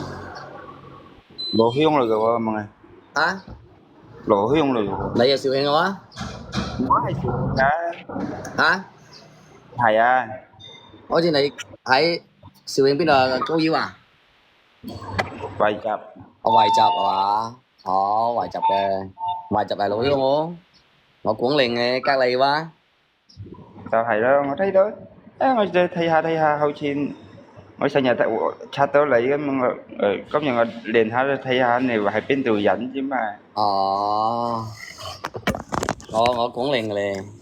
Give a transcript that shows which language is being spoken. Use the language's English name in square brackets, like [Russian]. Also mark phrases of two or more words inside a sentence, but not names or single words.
[Cantonese] 羅鄉嚟嘅喎，問你。羅鄉嚟嘅喎。你係肇慶嘅話？我係肇慶㗎。係啊。好似你喺肇慶邊度啊？高腰啊？惠集。惠集係嘛？惠集嘅。 [Vietnamese] Mày chụp lại lỗi không? Ngồi cuốn liền 隔離quá. [Cantonese] 就係啦，我睇到，我再睇下，好似我成日睇刷到你咁樣，今日我練下睇下你係邊度人啫嘛。哦，我管理嘅